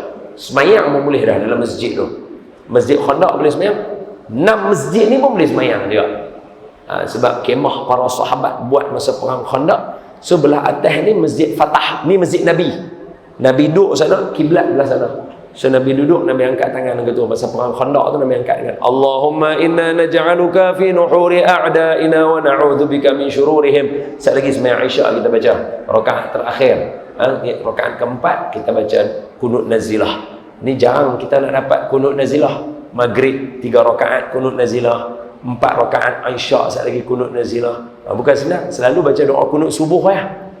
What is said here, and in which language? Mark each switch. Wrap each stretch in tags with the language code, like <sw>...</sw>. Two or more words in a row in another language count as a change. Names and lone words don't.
<ms>Semayang pun boleh dah dalam masjid tu. Masjid Khandaq boleh semayang, 6 masjid ni pun boleh semayang juga. Sebab kemah para sahabat buat masa perang Khandaq. So belah atas ni Masjid Fatah, ni Masjid Nabi. Nabi duduk sana, kiblat belah sana. So Nabi duduk, Nabi angkat tangan gitu. Masa perang Khandaq tu Nabi angkat tangan.</ms> <ar>اللهم إنا نجعلك في نحور أعدائنا ونعوذ بك من شرورهم.</ar> <ms>Sekali lagi sembahyang Isyak kita baca rakaat terakhir. Rakaat keempat kita baca kunut nazilah. Ni jarang kita nak dapat kunut nazilah. Maghrib 3 rakaat kunut nazilah, 4 rakaat Isyak sekali lagi kunut nazilah. Bukan senang, selalu baca doa kunut subuh ya.</ms>